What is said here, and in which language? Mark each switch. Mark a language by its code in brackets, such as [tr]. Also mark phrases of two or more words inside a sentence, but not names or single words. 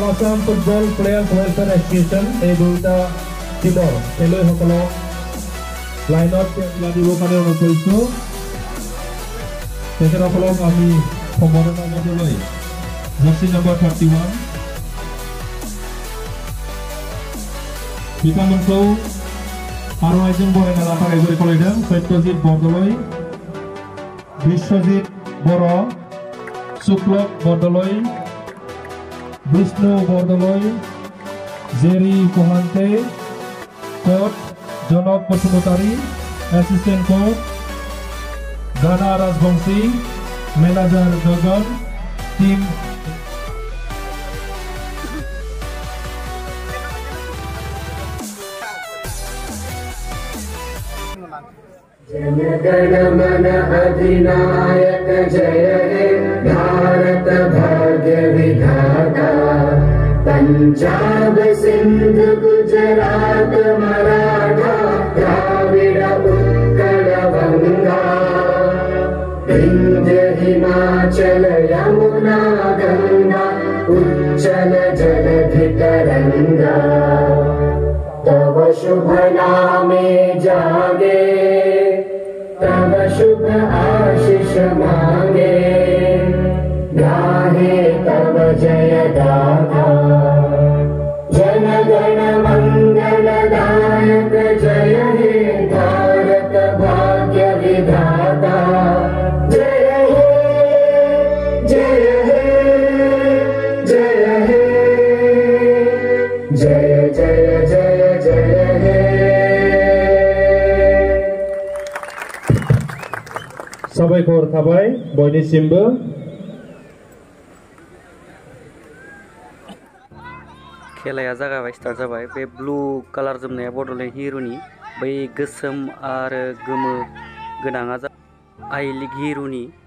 [as] Assam Football Players Welfare Association এই দুটা টিমৰ খেলুৱৈসকলক লাইনত দিবৰ কাৰণে অনুৰোধ কৰিছোঁ। তেখেতসকলক আমি সম্বৰ্ধনা জনাবলৈ জাৰ্চি নম্বৰ 31 [brx] बिथांमोनखौ आर'नाइजों बरायना लानो थाखाय खावलायदों। सत्यजित बरदलै, बिश्वजित बर', सुक्लक बरदलै, विष्णु बरदलै, जेरी कोहान्ते, कोच जनक बसुमतारी, [en] assistant coach [brx] गाना राजबंशी, मैनेजर गगन, टीम [bn] জনগণমন অধিনায়ক জয় হে ভারত ভাগ্য বিধাতা। পাঞ্জাব সিন্ধ গুজরাট মরাঠা দ্রাবিড় উৎকল গঙ্গা, বিন্ধ্য হিমাচল যমুনা গঙ্গা উচ্ছল জলধি তরঙ্গা। তব শুভ নামে জাগে, তব শুভ আশিস মাগে, গাহে তব জয় গাথা। জন গণ মঙ্গলদায়ক জয় হে ভারত ভাগ্য বিধাতা। জয় হে জয় হে জয় হে জয় জয় জয় জয় হে। [brx] साबायखर थाबाय बयनिसिमबो। खेलाया जागाबाय, स्टार्ट जाबाय। बे [en] blue colour [brx] जोमनाया बड'लेण्ड हिर'नि, बै गोसोम आरो गोमो गोनाङा आइ लिग हिर'नि।